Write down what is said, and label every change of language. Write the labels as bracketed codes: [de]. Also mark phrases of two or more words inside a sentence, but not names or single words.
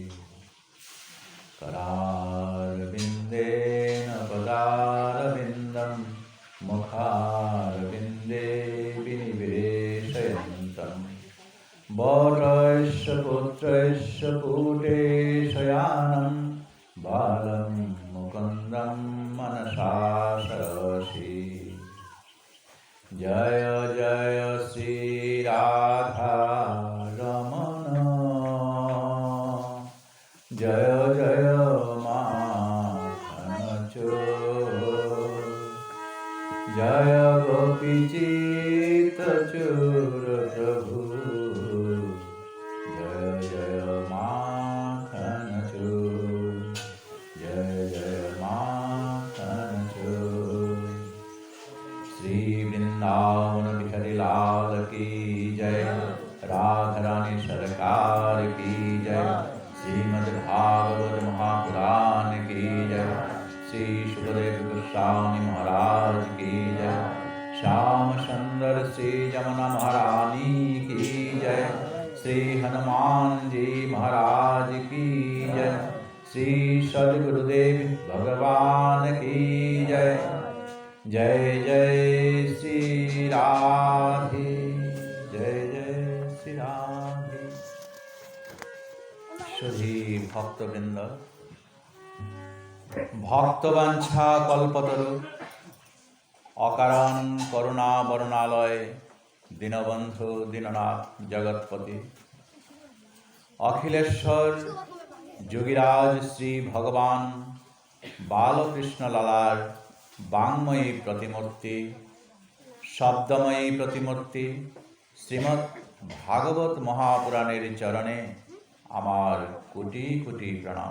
[sa] करारविन्देन पदारविन्दं मुखारविन्दे विनिवेशयन्तं वटस्य पुत्रस्य पुटे शयानं बालं मुकुन्दं मनसा सरसि। [hi] जय जय श्री राधा रमण जय जय माखन चोर। जय गोपीचित्तचूर प्रभु जय जय माखन चूर जय जय माखन चूर। श्री वृंदावन बिहारी लाल की जय, राधा रानी सरकार की जय, श्रीमद् भागवत महापुराण की जय, श्री सुखदेव गोस्वामी महाराज की जय, श्याम सुंदर श्री जमुना महारानी की जय, श्री हनुमान जी महाराज की जय, श्री सद्गुरुदेव भगवान की जय। जय जय श्री राधे, जय जय श्री राधे। [sa] शुद्धि भक्तवृंद, भक्तवांछा कल्पतरु अकारण करुणा वरुणालय दीनबंधु दीननाथ जगतपति अखिलेश्वर [bn] যোগীরাজ শ্রী ভগবান বালকৃষ্ণ লালার বাংময়ী প্রতিমূর্তি, শব্দময়ী প্রতিমূর্তি শ্রীমদ্ ভাগবত মহাপুরাণের চরণে আমার কোটি কোটি প্রণাম।